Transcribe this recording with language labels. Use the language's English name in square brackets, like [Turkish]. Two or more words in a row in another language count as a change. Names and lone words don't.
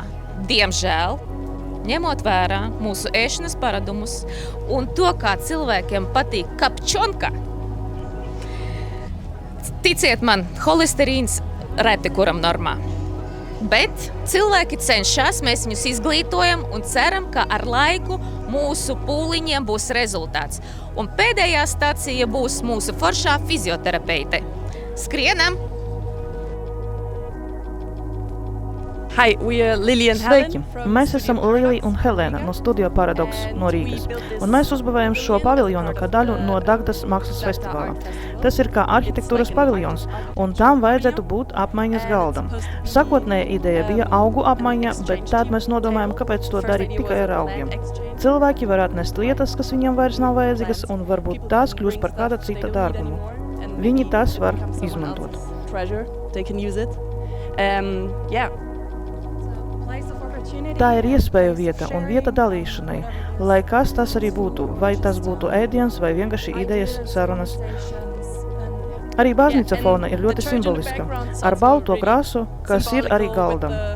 [Latvian] Diemžēl, ņemot vērā mūsu ēšanas paradumus un to, kā cilvēkiem patīk kapčonka, ticiet man, holesterīns reti kuram normā. Bet cilvēki cenšas, mēs viņus izglītojam un ceram, ka ar laiku mūsu pūliņiem būs rezultāts. Un pēdējā stacija būs mūsu foršā fizioterapeite. Skrienam! [English] Hi, we are Lily and [Latvian] Sveiki! [English] Helen from [Latvian] Mēs esam [English] Studio [Latvian] Lilija [English] Paradox [Latvian] un Helēna no Studio Paradox no Rīgas, un mēs uzbūvējam šo paviljonu kā daļu no Dagdas mākslas festivāla. Tas ir kā arhitektūras paviljons, un tam vajadzētu būt apmaiņas galdam. Sakotnēja ideja bija augu apmaiņa, bet tad mēs nodomājam, kāpēc to darīt tikai ar augiem. Cilvēki var atnest lietas, kas viņam vairs nav vajadzīgas, un varbūt tās kļūs par kāda cita dārgumu. Viņi tas var izmantot. [English] Treasure, they can use it. Yeah. [Latvian] Tā ir iespēju vieta un vieta dalīšanai, lai kas tas arī būtu, vai tas būtu ēdiens vai vienkārši idejas, sarunas. Arī baznīca fona ir ļoti simboliska, ar balto krāsu, kas ir arī galdam.